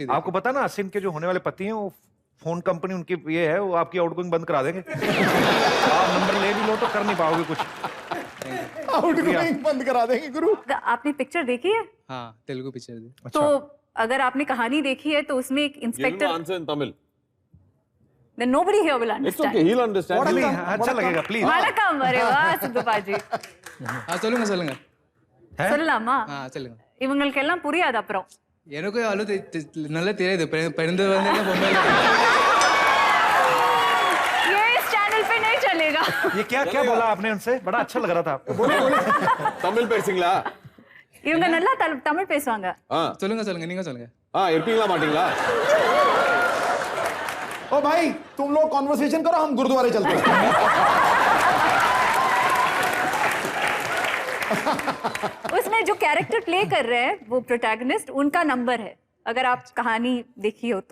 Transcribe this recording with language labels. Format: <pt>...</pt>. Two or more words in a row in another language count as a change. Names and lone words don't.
<hi>आपको पता ना आसिन के जो होने वाले पति हैं वो</hi> <en>phone company</en> <hi>उनकी ये है, वो आपकी आउटगोइंग बंद करा देंगे। आप नंबर ले भी लो तो कर नहीं पाओगे कुछ। आउटगोइंग बंद करा देंगे गुरु। आपने पिक्चर देखी है? हाँ, तेलुगु पिक्चर थी। तो अगर आपने कहानी देखी है तो उसमें एक इंस्पेक्टर।</hi> <en>Answer in Tamil. Then nobody here will It's understand. okay, he'll understand.</en> <hi>अच्छा लगेगा प्लीज। वणक्कम, अरे वाह सिद्धू पाजी। हाँ,</hi> <ta>சொல்லுங்க சொல்லலாமா சொல்லுங்க. இவங்களுக்கெல்லாம் புரியாது அப்புறம். எனக்கு நல்லா தெரியுது பிறந்தது வந்து என்ன பொம்பளை.</ta> <hi>ये इस चैनल पे नहीं चलेगा. ये क्या क्या बोला आपने उनसे? बड़ा अच्छा लग रहा था आपको.</hi> <ta>தமிழ் பேசுங்களா? இவங்க நல்லா தமிழ் பேசுவாங்க. சொல்லுங்க நீங்க சொல்லுங்க. இருப்பீங்களா மாட்டீங்களா?</ta> <hi>ओ भाई तुम लोग कॉन्वर्सेशन करो, हम गुरुद्वारे चलते हैं. उसमें जो</hi> <en>character play</en> <hi>कर रहे हैं वो प्रोटैगनिस्ट, उनका नंबर है अगर आप कहानी देखी हो तो.</hi>